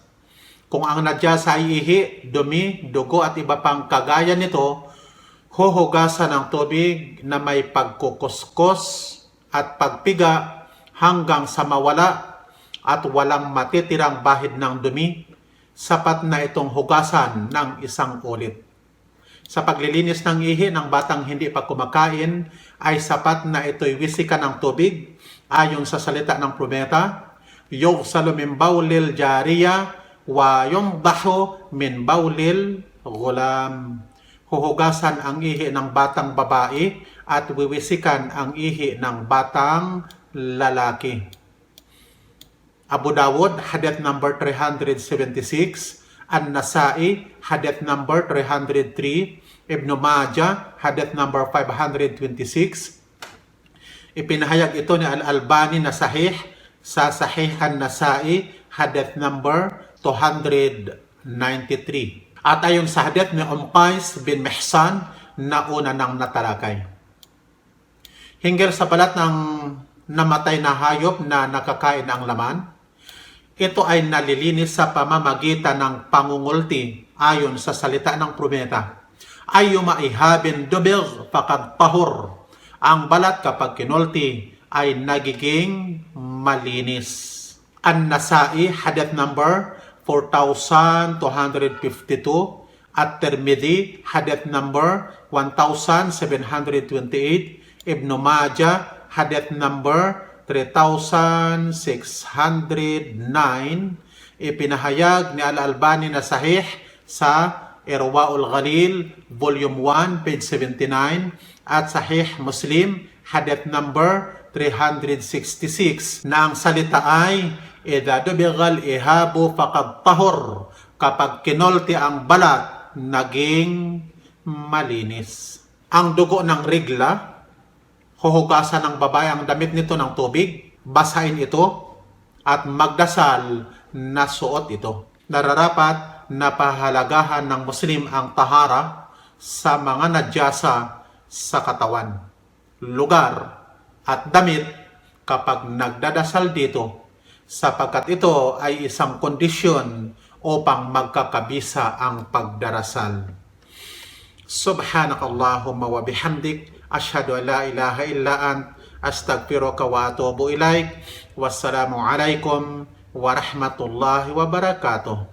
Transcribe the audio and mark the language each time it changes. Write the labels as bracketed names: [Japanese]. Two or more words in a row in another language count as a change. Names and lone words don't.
[Filipino] Kung ang nadyasa ay ihi, dumi, dugo at iba pang kagaya nito, huhugasan ng tubig na may pagkukuskos at pagpiga hanggang sa mawala at walang matitirang bahid ng dumi. Sapat na itong hugasan ng 1 ulit. Sa paglilinis ng ihi ng batang hindi pa kumakain, ay sapat na ito'y wisikan ng tubig ayon sa salita ng propeta, [Arabic] يغسل من بول الجارية ويرش من بول الغلام. [Filipino] Huhugasan ang ihi ng batang babae at wiwisikan ang ihi ng batang lalaki. Abu Dawud, hadith number 376, An-Nasai, hadith number 303, Ibn Majah, hadith number 526. Ipinahayag ito ni Al-Albani na sahih sa Sahih An-Nasai, hadith number 293. At ayon sa hadith ni Qais bin Mihsan na una ng natalakay. Hinggil sa balat ng namatay na hayop na nakakain ang laman, ito ay nalilinis sa pamamagitan ng pangungulti ayon sa salita ng propeta. [Arabic] أيما إهاب دبغ فقد طهر. [Filipino] Ang balat kapag kinulti ay nagiging malinis. An-Nasai, hadith number 4252, At-Tirmidhi, hadith number 1728. Ibn Majah, hadith number 3609. Ipinahayag ni Al-Albani na sahih sa Irwaul Ghalil, [English] volume 1, page 79, [Filipino] at sahih Muslim, hadith number 366, na ang salita ay [Arabic] إذا دبغ الإهاب فقد طهر, [Filipino] kapag kinolti ang balat naging malinis. Ang dugo ng rigla, huhugasan ng babae ang damit nito ng tubig, basahin ito at magdasal na suot ito. Nararapat na pahalagahan ng Muslim ang tahara sa mga nadyasa sa katawan, lugar at damit kapag nagdadasal dito, sapagkat ito ay isang kondisyon upang magkakabisa ang pagdarasal. [Arabic] سبحانك اللهم وبحمدك أشهد أن لا إله إلا أنت أستغفرك وأتوب إليك. والسلام عليكم ورحمة الله وبركاته.